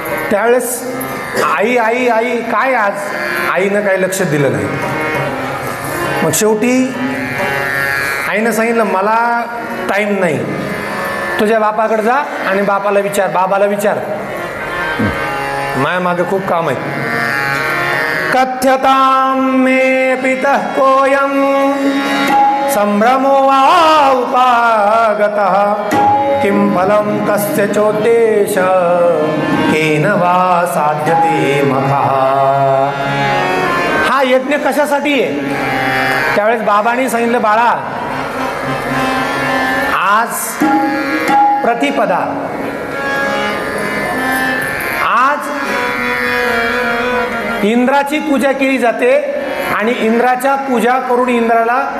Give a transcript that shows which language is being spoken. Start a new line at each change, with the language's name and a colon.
Marathi: त्यावेळेस आई आई आई काय आज, आईनं काही लक्ष दिलं नाही. मग शेवटी आईनं सांगितलं, मला टाईम नाही, तुझ्या बापाकडे जा आणि बापाला विचार, बाबाला विचार, माझ्या मागे खूप काम आहे.
Sanskrit: कथ्यतां मे पितः कोऽयं संभ्रमो वा उपागतः किं फलं कस्य चोद्देश केन वा साध्यते मखः.
Marathi: हा यज्ञ कशासाठी आहे? त्यावेळेस बाबांनी सांगितलं, बाळा आज प्रतिपदा, आज इंद्राची पूजा केली जाते आणि इंद्राच्या पूजा करून इंद्राला